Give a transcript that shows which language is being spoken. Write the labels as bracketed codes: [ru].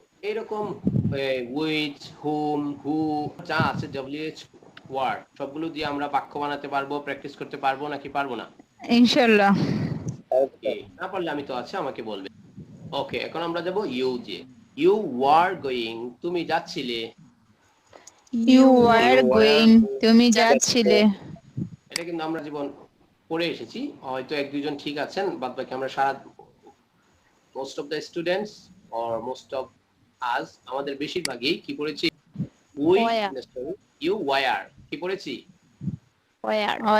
[bn] এরকম with whom who যা আছে wh ওয়ার্ড সবগুলো দিয়ে আমরা বাক্য বানাতে পারবো, প্র্যাকটিস করতে পারবো নাকি পারবো না, ইনশাআল্লাহ ওকে না পারলে আমি তো আছে আমাকে বলবে, ওকে এখন আমরা যাব ইউ যে [en] you were going [bn] তুমি যাচ্ছিলে, [en] you were going [bn] তুমি যাচ্ছিলে, এটা কিন্তু আমরা জীবন পড়ে এসেছি, হয়তো এক দুইজন ঠিক আছেন, বাদ বাকি আমরা সারা [en] most of the students or most of us [bn] আমাদের বেশিরভাগই কি পড়েছি, [en] we you were [bn] কি পড়েছি, [en] where